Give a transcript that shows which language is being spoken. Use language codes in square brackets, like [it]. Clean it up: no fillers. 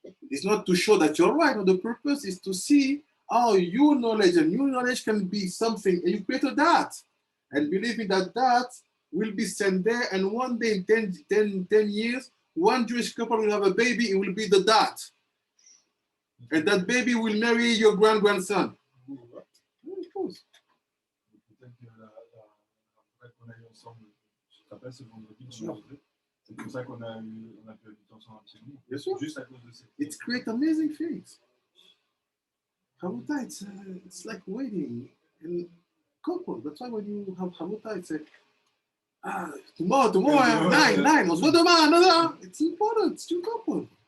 [en] It's not to show that you're right. No, the purpose is to see how your knowledge can be something, and you create that. And believe me that will be sent there, and one day in 10 years, one Jewish couple will have a baby, it will be the dat. And that baby will marry your grandson. Of course. [fr] Peut-être que la qu'on a eu ensemble, tu te rappelles, ce vendredi, c'est pour ça qu'on a pu habiter ensemble absolument. Bien sûr. Juste à cause de cette. [en] It creates amazing things. Chavruta, it's like wedding and couple. That's why when you have Chavruta, it's tomorrow, nine. [fr] On se voit demain, [en] another. It's important. It's your couple.